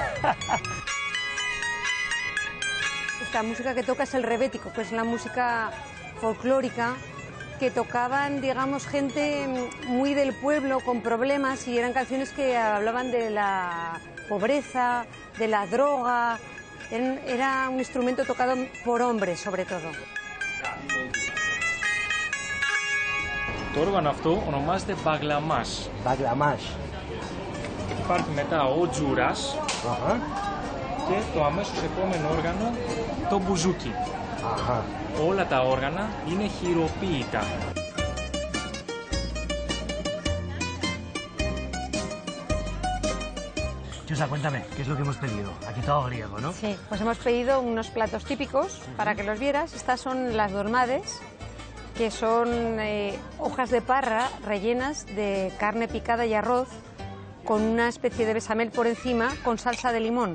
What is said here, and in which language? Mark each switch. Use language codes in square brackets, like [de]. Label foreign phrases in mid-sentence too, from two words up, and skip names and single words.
[es] Esta música que toca es el rebético, que es la música folclórica que tocaban, digamos, gente muy del pueblo con problemas y eran canciones que hablaban de la pobreza, de la droga. Era un instrumento tocado por hombres, sobre todo. [el] Το όργανο αυτό ονομάζεται μπαγλαμάς. Μπαγλαμάς. Υπάρχει μετά ο τζούρας και το αμέσως επόμενο όργανο, το μπουζούκι. Όλα τα όργανα είναι χειροποίητα. [es] Chusa, cuéntame, ¿qué es lo que hemos pedido? Aquí todo griego, ¿no? Sí, pues hemos pedido unos platos típicos para que los vieras. Estas son las dolmades, que son hojas de parra rellenas de carne picada y arroz con una especie de bechamel por encima con salsa de limón.